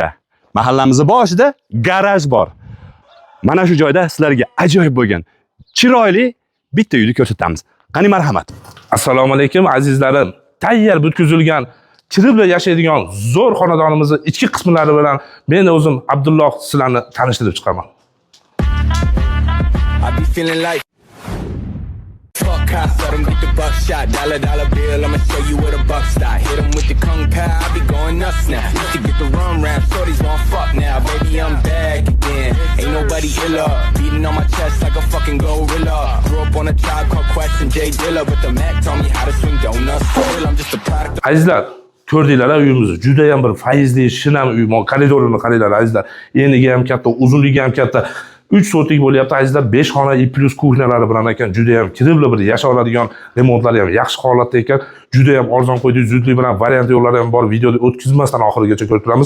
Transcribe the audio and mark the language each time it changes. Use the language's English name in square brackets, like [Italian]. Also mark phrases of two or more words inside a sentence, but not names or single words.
[Uzbek] Mahallamiz boshida garaj bor. Mana shu joyda sizlarga ajoyib bo'lgan, chiroyli bitta uyni ko'rsatamiz. Qani marhamat. Assalomu alaykum azizlarim. Tayyor bitkizilgan kirib yashaydigan zo'r xonadonimizning ichki qismlari bilan men o'zim Abdulloh sizlarni tanishtirib chiqaman. [English] Fuck cops, let them get the buckshot. Dollar bill, I'ma show you where the buck stop. Hit them with the kung pao, I be going nuts now. Used to get the rum rap, shorties won't fuck now. Baby, I'm back again. Ain't nobody iller. Beating on my chest like a fucking gorilla. Grew up on a Tribe Called Quest and Jay Dilla, but the Mac taught me how to swing donuts. Still, I'm just a product of... [Uzbek] Azizlar, ko'rdinglar uyimizni. Juda ham bir faizli, shinam uy. Koridorini qaranglar azizlar. Eniga ham katta, uzunligi ham katta. 3 sotik bo'lyapti azizlar, 5 xona plus kuxnalari bilan ekan, juda ham kiribli bir yasha oladigan, remontlari ham yaxshi holatda ekan, juda ham arzon qo'ydik, zudlik bilan variant yo'llari ham bor, videoda o'tkazmasdan oxirigacha ko'rib turamiz.